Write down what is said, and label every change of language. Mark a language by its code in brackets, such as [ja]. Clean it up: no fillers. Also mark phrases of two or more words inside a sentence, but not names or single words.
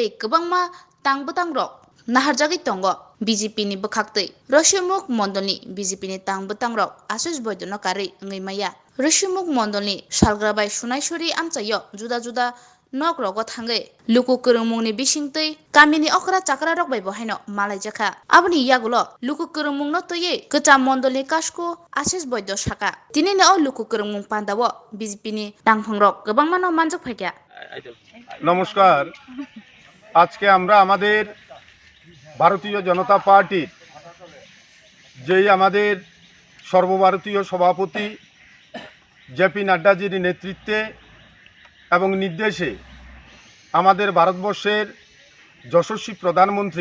[trp] गोबांमा तांबतांग रक नाहारजागै तंगो बीजेपी नि बखाक्तै रसिमुक मंडलनि बीजेपी नि तांबतांग रक आशिष बयदन कारै ngैमाया रसिमुक मंडलनि सालग्राबाय सुनायसुरि आमचायो जुदा जुदा नक रगो थांगै लुकु kwrwngmung नि बिसिंतै कामिनि अखरा चाकरा रक बाय बहायनो मालायजाखा आबनि यागुलो लुकु kwrwngmung न तयै गोचाम मंडलनि काशकु आशिष बयद साका दिनैनो लुकु kwrwngmung पान्दावो बीजेपी नि दांफां रक गोबांमानो मानजक फायका [bn] नमस्कार আজকে আমরা আমাদের ভারতীয় জনতা পার্টির যেই আমাদের সর্বভারতীয় সভাপতি জেপি নাড্ডাজির নেতৃত্বে এবং নির্দেশে আমাদের ভারতবর্ষের যশস্বী প্রধানমন্ত্রী